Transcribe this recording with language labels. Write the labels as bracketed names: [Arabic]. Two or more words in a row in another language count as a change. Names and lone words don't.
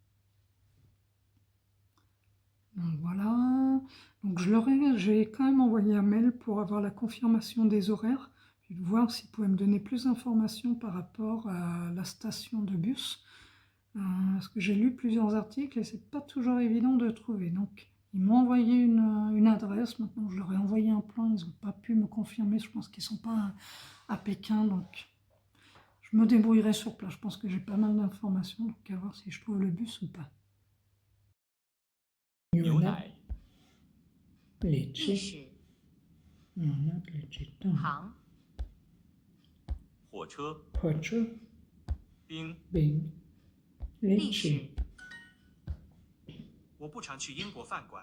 [French] Donc voilà, donc j'ai quand même envoyé un mail pour avoir la confirmation des horaires, puis voir s'ils pouvaient me donner plus d'informations par rapport à la station de bus, parce que j'ai lu plusieurs articles et c'est pas toujours évident de trouver. Donc ils m'ont envoyé une adresse, maintenant je leur ai envoyé un plan, ils n'ont pas pu me confirmer, je pense qu'ils ne sont pas à Pékin, donc je me débrouillerai sur place. Je pense que j'ai pas mal d'informations, donc à voir si je trouve le bus ou pas. [Chinese] 牛奶、历 lychee, 史、 lychee, 糖、火车、火车、冰。冰、历史 lychee。我不常去英国饭馆。